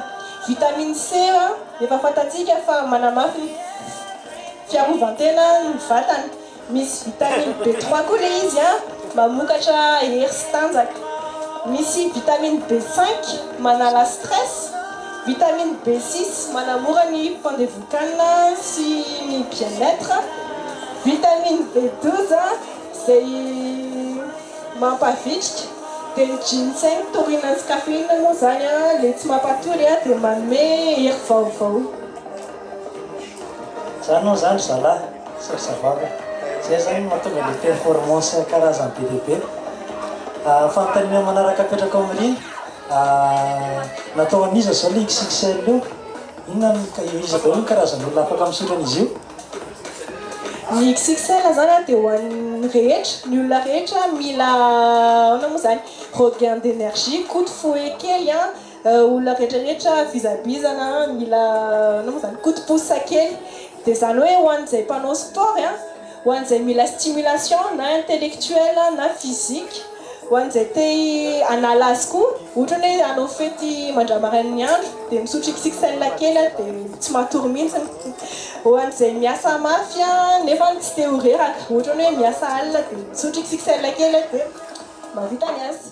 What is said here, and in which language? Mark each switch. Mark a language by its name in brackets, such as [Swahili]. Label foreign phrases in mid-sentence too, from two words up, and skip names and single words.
[Malagasy] Vitamine C efa fantatsika fa manamafy ny fiarovan-tena ny vatana. Misy vitamine B3 koa ilay izy mamokatra hery sy tanjaka. Misy vitamine B5 manala stress, vitamine B6 manamora ny fandevokana sy ny bien-être, vitamine B12 izay mampavitrika. Dia ny ginseng, taurine sy caféine moa zany ilay tsy mampatory dia manome hery vaovao. Zany moa zany zalahy sy zavava zay zany mahatonga le performance karazany be dia be. Fanontaniana manaraka apetraka amin'iriny natao aniza zao le XXL io, inona izy daholo ny karazan'olona afaka misotro an'izy io? Ny XXL zany dia ho an'ny rehetra, ny olona rehetra mila moa zany [French] regain d'énergie, coup de fouet [Malagasy] kely olona rehetrarehetra fizabizana mila moa zany [French] coup de pouce [Malagasy] kely. Dia zany hoe ho an'izay mpanao sport, ho an'izay mila stimulation na intellectuelle na physique, ho an'izay te hanala azy koa, ohatra hoe hanao fety mandramarain'ny andro dia misotro XXL kely dia tsy matory mihitsy. Ho an'izay miasa mafy nefa tsy te ho reraka, ohatra hoe miasa alina dia misotro XXL kely dia mahavita ny azy.